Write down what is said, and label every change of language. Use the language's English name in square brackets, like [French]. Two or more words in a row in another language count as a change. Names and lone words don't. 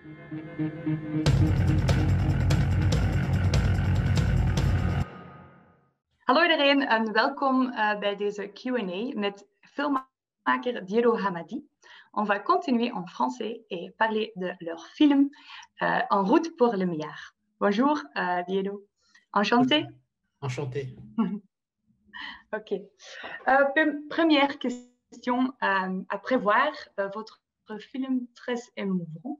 [Dutch] Hallo iedereen en welkom bij deze Q&A met filmmaker Diego Hamadi. [French] On va continuer en français et parler de leur film En route pour le milliard. Bonjour Diego. Enchanté. Enchanté. Ok. Première question à prévoir, votre film très émouvant.